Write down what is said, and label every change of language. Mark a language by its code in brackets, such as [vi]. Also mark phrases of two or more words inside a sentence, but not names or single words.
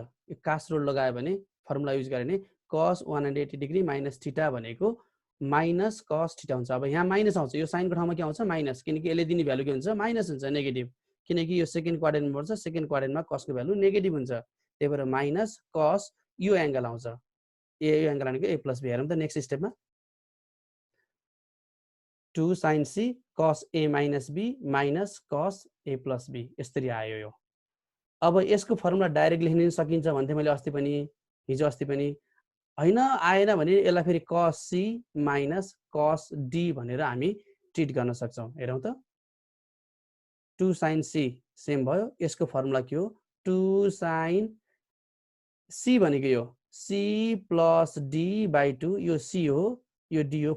[ne] यो [en] cast rule [ne] लगायो भने [en] formula use [ne] गरे भने [en] cos 180 degree minus theta [ne] भनेको [en] minus cos theta [ne] हुन्छ। अब यहाँ माइनस आउँछ, यो साइनको ठाउँमा के आउँछ, माइनस, किनकि यसले दिने भ्यालु के हुन्छ, माइनस हुन्छ, नेगेटिभ, किनकि यो [en] second quadrantमा [ne] पर्छ। [en] second quadrantमा [ne] cos को भ्यालु नेगेटिभ हुन्छ, त्यही भएर [en] minus cos [ne] यो एंगल आउँछ। यो एंगल भनेको [en] a plus b. [ne] हेरौँ त [en] next stepमा 2 sin c cos a minus b minus cos a plus b [ne] यसरी आयो यो। अब यसको [en] formula direct [ne] लेख्न सकिन्छ भन्थे मैले अस्ति पनि, हिजो अस्ति पनि। हैन आएन भने यसलाई फेरि [en] cos c minus cos d [ne] भनेर हामी ट्रिट गर्न सक्छौं। हेरौँ त [en] 2 sin c same [ne] भयो, यसको फर्मुला के हो, 2 sin c भनेको यो [en] c plus d by 2, [ne] यो c हो, यो d हो।